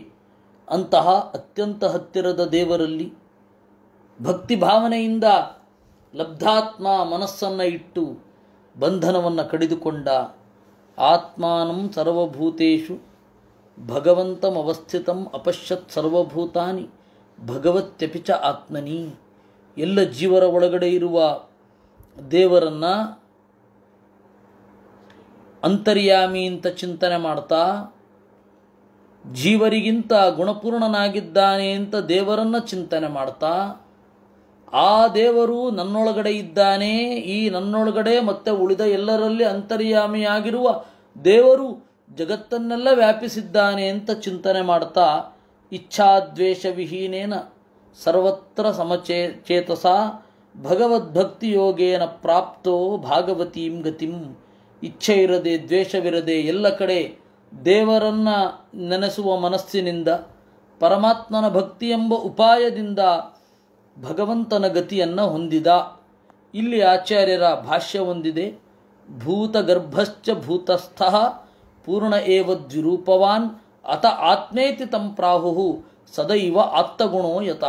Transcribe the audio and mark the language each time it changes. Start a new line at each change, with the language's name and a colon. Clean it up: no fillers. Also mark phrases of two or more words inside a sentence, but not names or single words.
Kannada: ಅಂತಹ ಅತ್ಯಂತ ಹತ್ತಿರದ ದೇವರಲ್ಲಿ ಭಕ್ತಿ ಭಾವನೆಯಿಂದ ಲಬ್ಧಾತ್ಮ ಮನಸ್ಸನ್ನು ಇಟ್ಟು ಬಂಧನವನ್ನು ಕಡಿದುಕೊಂಡ
Sanskrit: ಆತ್ಮಾನಂ ಸರ್ವಭೂತೇಷು ಭಗವಂತಂ ಅವಸ್ಥಿತಂ ಅಪಶ್ಯತ್ ಸರ್ವಭೂತಾನಿ ಭಗವತ್ಯಪಿ ಚ ಆತ್ಮನಿ.
Kannada: ಎಲ್ಲ ಜೀವರ ಒಳಗಡೆ ಇರುವ ದೇವರನ್ನು ಅಂತರ್ಯಾಮಿ ಅಂತ ಚಿಂತನೆ ಮಾಡ್ತಾ, ಜೀವರಿಗಿಂತ ಗುಣಪೂರ್ಣನಾಗಿದ್ದಾನೆ ಅಂತ ದೇವರನ್ನು ಚಿಂತನೆ ಮಾಡ್ತಾ, ಆ ದೇವರು ನನ್ನೊಳಗಡೆ ಇದ್ದಾನೆ, ಈ ನನ್ನೊಳಗಡೆ ಮತ್ತೆ ಉಳಿದ ಎಲ್ಲರಲ್ಲಿ ಅಂತರ್ಯಾಮಿಯಾಗಿರುವ ದೇವರು ಜಗತ್ತನ್ನೆಲ್ಲ ವ್ಯಾಪಿಸಿದ್ದಾನೆ ಅಂತ ಚಿಂತನೆ ಮಾಡ್ತಾ,
Sanskrit: ಇಚ್ಛಾದ್ವೇಷ ವಿಹೀನೇನ ಸರ್ವತ್ರ ಸಮಚೇತಸ ಭಗವದ್ಭಕ್ತಿ ಯೋಗೇನ ಪ್ರಾಪ್ತೋ ಭಾಗವತೀಂ ಗತಿಂ.
Kannada: ಇಚ್ಛೆ ಇರದೆ ದ್ವೇಷವಿರದೆ ಎಲ್ಲ ಕಡೆ ದೇವರನ್ನು ನೆನೆಸುವ ಮನಸ್ಸಿನಿಂದ ಪರಮಾತ್ಮನ ಭಕ್ತಿ ಎಂಬ ಉಪಾಯದಿಂದ ಭಗವಂತನ ಗತಿಯನ್ನು ಹೊಂದಿದ. ಇಲ್ಲಿ ಆಚಾರ್ಯರ ಭಾಷ್ಯ ಹೊಂದಿದೆ.
Sanskrit: ಭೂತಗರ್ಭಶ್ಚ ಭೂತಸ್ಥಃ ಪೂರ್ಣ ಏವ ದ್ವಿರೂಪವಾನ್ ಅತ ಆತ್ಮೇತಿ ತಂ ಪ್ರಾಹು ಸದೈವ ಆತ್ಮಗುಣೋ ಯತಃ.